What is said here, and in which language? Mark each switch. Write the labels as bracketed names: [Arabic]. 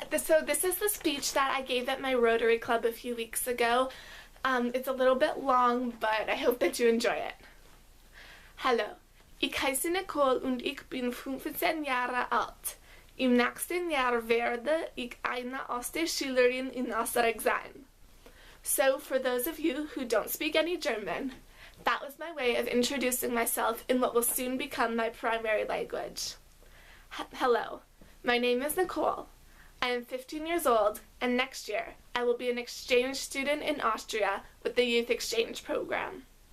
[English] So this is the speech that I gave at my Rotary Club a few weeks ago. It's a little bit long, but I hope that you enjoy it. [German] Hallo, ich heiße Nicole und ich bin 15 Jahre alt. Im nächsten Jahr werde ich eine Austauschschülerin in Österreich sein. [English] So for those of you who don't speak any German, that was my way of introducing myself in what will soon become my primary language. Hello. My name is Nicole. I am 15 years old, and next year I will be an exchange student in Austria with the Youth Exchange Program.